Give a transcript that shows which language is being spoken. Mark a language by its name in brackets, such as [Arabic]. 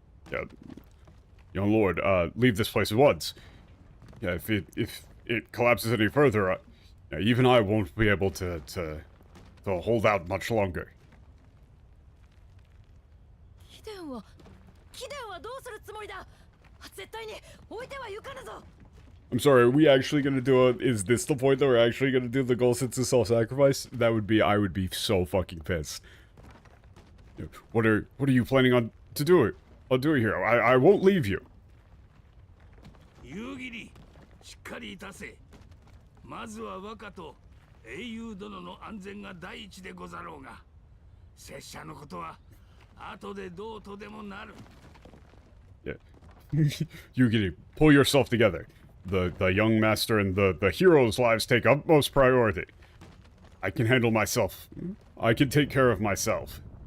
[English] Yeah, young lord, leave this place at once. Yeah, if it collapses any further, even I won't be able to hold out much longer. [Japanese] 貴殿はどうするつもりだ。絶対に置いては行かぬぞ。 [English] I'm sorry, are we actually gonna do is this the point that we're actually gonna do the Gosetsu self-sacrifice? That would be, I would be so fucking pissed. What are you planning on to do it? I'll do it here. I won't leave you. [Japanese] 夕霧、しっかりいたせ。まずは若と英雄殿の安全が第一でござろうが、拙者のことは後でどうとでもなる。 [English] Yeah. Yugiri, pull yourself together. The young master and the heroes' lives take utmost priority. I can handle myself. I can take care of myself.